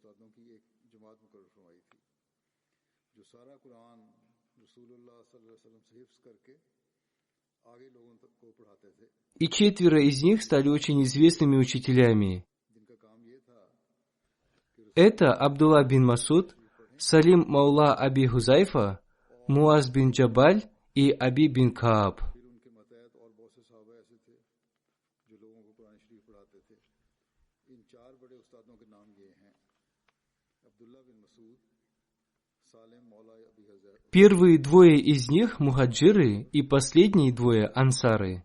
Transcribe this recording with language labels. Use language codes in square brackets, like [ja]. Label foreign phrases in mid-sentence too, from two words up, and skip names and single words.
[ru] И 4 из них стали очень известными учителями. Это Абдулла бин Масуд, Салим Маула Аби Хузайфа, Муаз бин Джабаль и Аби бин Кааб. Первые 2 из них мухаджиры и последние 2 ансары.